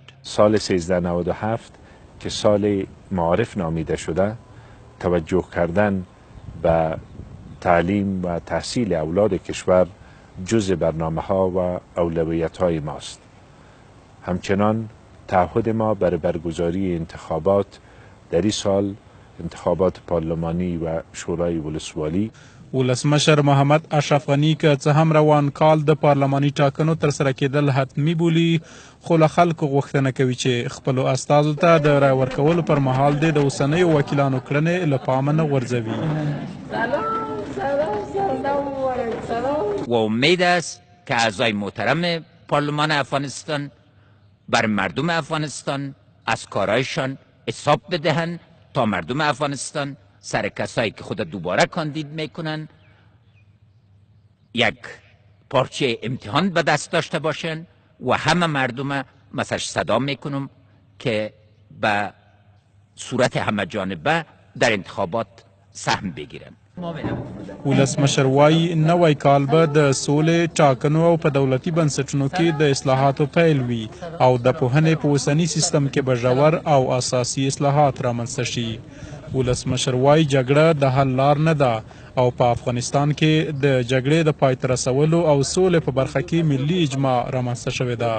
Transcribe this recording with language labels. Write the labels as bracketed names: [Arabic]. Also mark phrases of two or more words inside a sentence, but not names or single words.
[Persian] سال 1397 که سال معارف نامیده شده، توجه کردن به تعلیم و تحصیل اولاد کشور جزء برنامه ها و اولویت های ماست. همچنان تعهد ما برای برگزاری انتخابات در این سال انتخابات پارلمانی و شورای ولسوالی. [Pashto] ولسمشر محمد اشرف غني که څه هم روان کال د پارلماني ټاکنو ترسره کېدل حتمي بولي، خو له خلکو غوښتنه کوي چې خپلو استازو ته د رای ورکولو پر مهال د اوسنیو وکیلانو کړنې له پامه نه غورځوي. [Persian] و امید است که اعضای محترم پارلمان افغانستان بر مردم افغانستان از کارایشان حساب بدهند تا مردم افغانستان سر کسایی که خود دوباره کاندید میکنن یک پارچه امتحان به دست داشته باشن و همه مردم مثلا صدا میکنم که به صورت همه جانبه در انتخابات سهم بگیرن. [Pashto] ولسمشر وایي نوی کال به د سولې ټاکنو او په دولتي بنسټونو کې د اصلاحاتو پیل وي او د پوهنې په اوسني سیستم کې به ژور او اساسي اصلاحات رامنځته شي. ولسمشر وایي جګړه د حل لار نه ده او په افغانستان کې د جګړې د پای ته رسولو او سولې په برخه کې ملي اجماع رامنځته شوې ده.